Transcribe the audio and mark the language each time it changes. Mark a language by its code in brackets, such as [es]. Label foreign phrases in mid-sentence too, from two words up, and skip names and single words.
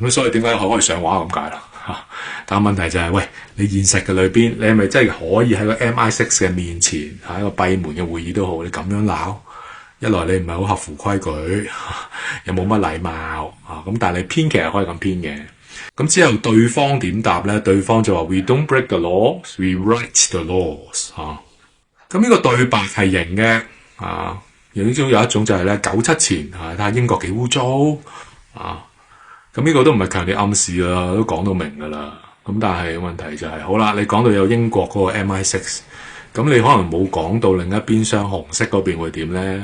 [yue] 咁所以點解可以上畫咁解啦？但係問題就係，喂，你現實嘅裏邊，你係咪真係可以喺個 MI6 嘅面前，喺一個閉門嘅會議都好，你咁樣鬧？一來你唔係好合乎規矩，又冇乜禮貌咁，但係你編劇係可以咁編嘅。咁之後對方點答咧？對方就話 [en] We don't break the laws, we write the laws [yue] 咁呢個對白係型嘅有一種就係咧97前睇下英國幾污糟咁呢個都唔係強烈暗示啦，都講到明噶啦。咁但係問題就係，好啦，你講到有英國嗰個 MI6，咁你可能冇講到另一邊廂紅色嗰邊會點咧？